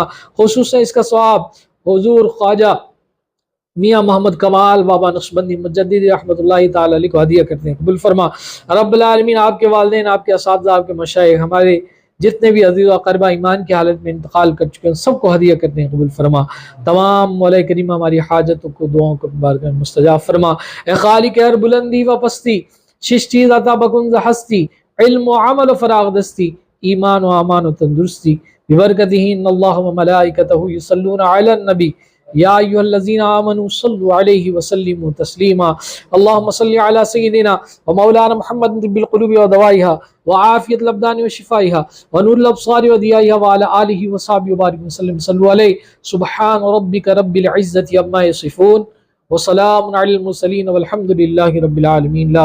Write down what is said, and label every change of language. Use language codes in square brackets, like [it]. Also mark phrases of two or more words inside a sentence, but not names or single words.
[ur] خصوصاً اس کا ثواب حضور خواجہ میاں محمد کمال بابا نقشبندی مجدد [ar] رحمۃ اللہ تعالی علیہ [ur] کو ہدیہ کرتے ہیں، قبول فرما۔ [ar] رب العالمین [ur] آپ کے والدین، آپ کے اساتذہ، آپ کے مشائخ، ہمارے جتنے بھی عزیز و اقربا ایمان کی حالت میں انتقال کر چکے ہیں سب کو ہدیہ کرتے ہیں، قبول فرما۔ تمام مولا کریم ہماری حاجتوں کو دعاؤں کو بارگاہ میں مستجاب فرما۔ [fa] اے خالق ہر بلندی و پستی شش چیز عطا بکن ز ہستی، علم و عمل و فراغ دستی، ایمان و امان و تندرستی، [ar] ببرکتہ ان اللہ و ملائکتہ یصلون علی النبی یا ایھا الذین آمنوا صلوا علیہ وسلموا تسلیما۔ اللہم صل علی سیدنا و مولانا محمد طب القلوب و دوائها وعافیت الابدان و شفائها ونور الابصار و ضیائها وعلی آلہ وصحبہ وبارک وسلم صلوا علیہ۔ سبحان ربک رب العزۃ عما یصفون وسلام علی المرسلین والحمد للہ رب العالمین۔